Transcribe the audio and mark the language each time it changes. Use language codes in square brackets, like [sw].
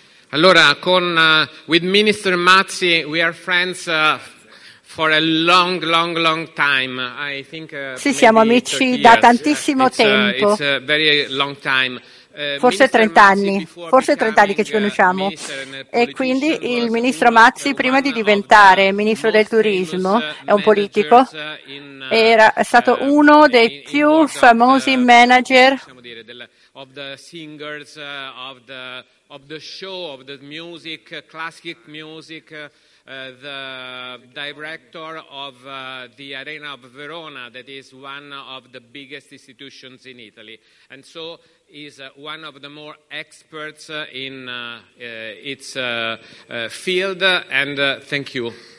[it] Allora, [en] with Minister Mazzi, we are friends for a long, long, long time. [it] Sì, siamo amici da tantissimo tempo. [en] It's a very long time. [it] forse 30 anni, forse 30 anni che ci conosciamo. E quindi il ministro Mazzi, prima di diventare ministro del turismo, è un politico, era stato uno dei più famosi manager [en] of the singers of the show of the music, classic music, the director of the Arena of Verona, that is one of the biggest institutions in Italy, and so is one of the more experts in its field, and thank you.